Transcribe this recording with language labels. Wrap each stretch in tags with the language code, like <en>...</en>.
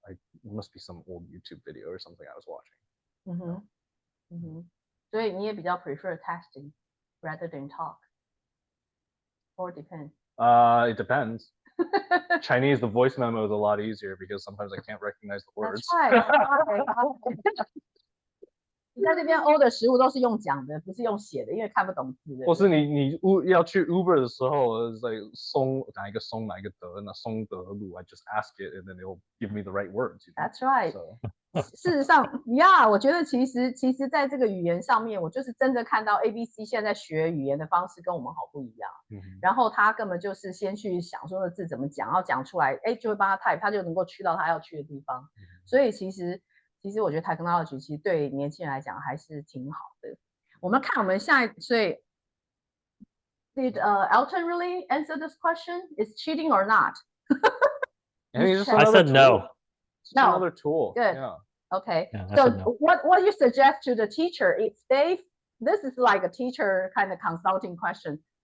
<en>It must be some old YouTube video or something I was watching.</en> <zh>所以你也比较</zh> <en>prefer texting rather than talk, or depends? It depends. Chinese, the voice memo is a lot easier because sometimes I can't recognize the words. That's right.</en> <zh>你在这边 order 食物都是用讲的，不是用写的，因为看不懂字的。或是你要去 Uber 的时候，like 松哪一个松哪一个德，那松德路</zh> <en>I just ask it and then it'll give me the right words. That's right.</en> <zh>事实上 ，Yeah， 我觉得其实在这个语言上面，我就是真的看到 ABC 现在学语言的方式跟我们好不一样。然后他根本就是先去想说的字怎么讲，然后讲出来，就会帮他 type， 他就能够去到他要去的地方。所以其实我觉得 technology 其实对年轻人来讲还是挺好的。我们看我们下一，所以</zh> <en>Did Elton really answer this question? Is cheating or not? I said no. It's just another tool. Good. Yeah. Okay. Yeah, so no. what you suggest to the teacher if this is like a teacher kind of consulting question.</en>